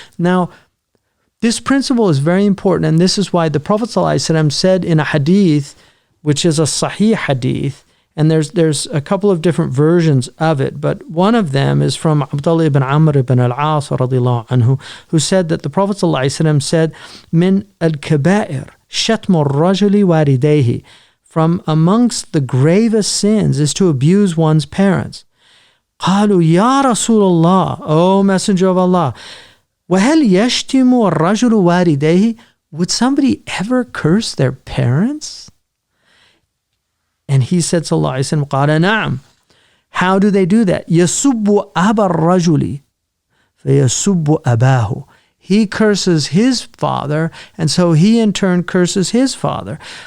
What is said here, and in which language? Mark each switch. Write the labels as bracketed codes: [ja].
[en] Now, this principle is very important, and this is why the Prophet ﷺ said in a hadith, which is a sahih hadith, and there's a couple of different versions of it, but one of them is from Abdullah ibn Amr ibn al-As radiyallahu anhu, who said that the Prophet ﷺ said, [ar] "Min al-kaba'ir shatmu ar-rajuli walidayhi." [en] From amongst the gravest sins is to abuse one's parents. [ar] قالوا يا رسول الله, [en] O Messenger of Allah, [ar] وهل يشتم الرجل والديه? [en] Would somebody ever curse their parents? And he said, sallallahu alaihi wasallam, [ar] قال نعم. [en] How do they do that? [ar] يسب أبا الرجل فيسب أباه. [en] He curses his father, and so he in turn curses his father.